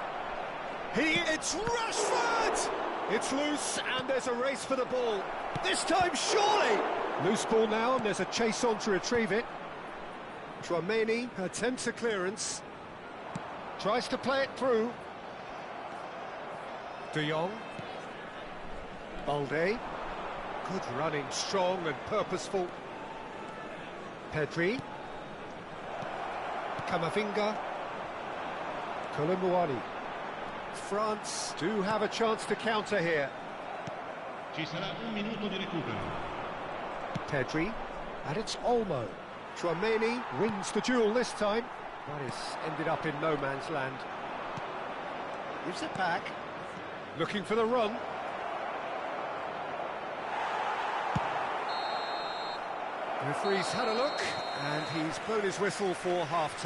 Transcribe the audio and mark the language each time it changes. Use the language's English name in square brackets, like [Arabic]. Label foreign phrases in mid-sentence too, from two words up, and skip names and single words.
[English] It's Rashford! It's loose, and there's a race for the ball. This time, surely! Loose ball now, and there's a chase on to retrieve it. Tchouaméni attempts a clearance. Tries to play it through. De Jong. Balde. Good running, strong and purposeful. Pedri. Camavinga. Kolo Muani. France do have a chance to counter here. [Italian] Ci sarà un minuto di recupero. [English] Pedri. And it's Olmo. Tchouaméni wins the duel this time. But it's ended up in no man's land. Gives it back. Looking for the run. The referee's had a look, and he's blown his whistle for half-time.